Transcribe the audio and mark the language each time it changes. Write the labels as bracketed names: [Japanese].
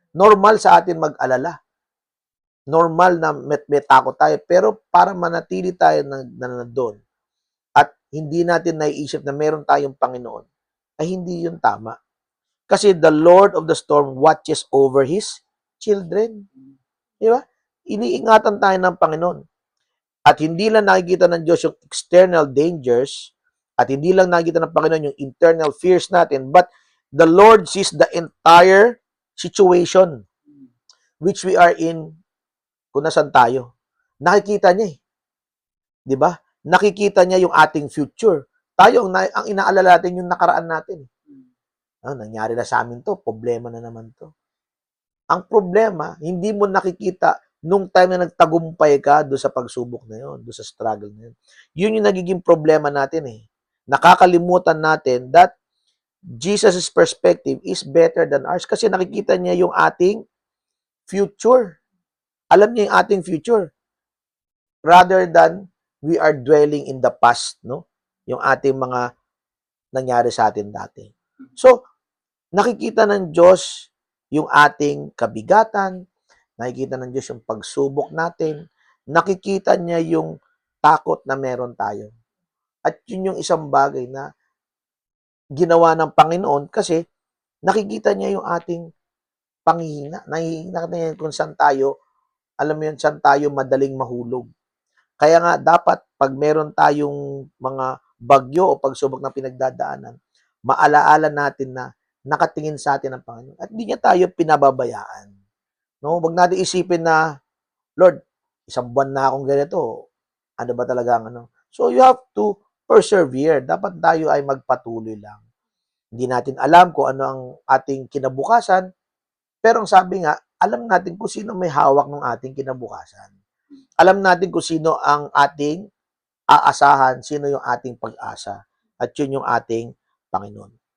[Filipino] Normal sa atin mag-alala. Normal na may takot tayo, pero para manatili tayo na doon at hindi natin naiisip na meron tayong Panginoon, ay hindi yun tama. [English] Kasi the Lord of the storm watches over His children. [Filipino] Di ba? Iniingatan tayo ng Panginoon. At hindi lang nakikita ng Diyos yung external dangers, at hindi lang nakikita ng Panginoon yung internal fears natin, [English] but the Lord sees the entire situation which we are [Filipino] in kung nasan tayo. Nakikita niya eh. Di ba? Nakikita niya yung ating future. Tayo, ang inaalala natin yung nakaraan natin. Nangyari na sa amin to, problema na naman to. Ang problema, hindi mo nakikita nung time na nagtagumpay ka doon sa pagsubok na yun, doon sa struggle na yun. Yun yung nagiging problema natin eh. Nakakalimutan natin [English] that Jesus' perspective is better than ours [Filipino] kasi nakikita niya yung ating future. Alam niya yung ating future. [English] Rather than we are dwelling in the past, no? [Filipino] Yung ating mga nangyari sa atin dati. So, nakikita ng Diyos yung ating kabigatan, nakikita ng Diyos yung pagsubok natin, nakikita niya yung takot na meron tayo. At yun yung isang bagay na ginawa ng Panginoon kasi nakikita niya yung ating panghihina. Nakikita niya kung saan tayo, alam mo yun, saan tayo madaling mahulog. Kaya nga, dapat pag meron tayong mga bagyo o pagsubok na pinagdadaanan, maalaala natin na nakatingin sa atin ang Panginoon. At hindi niya tayo pinababayaan. No? Huwag natin isipin na, Lord, isang buwan na akong ganito. Ano ba talaga ang ano? [English] So, you have to persevere. [Filipino] Dapat tayo ay magpatuloy lang. Hindi natin alam kung ano ang ating kinabukasan, pero ang sabi nga, alam natin kung sino may hawak ng ating kinabukasan. Alam natin kung sino ang ating aasahan, sino yung ating pag-asa. At yun yung ating Panginoon.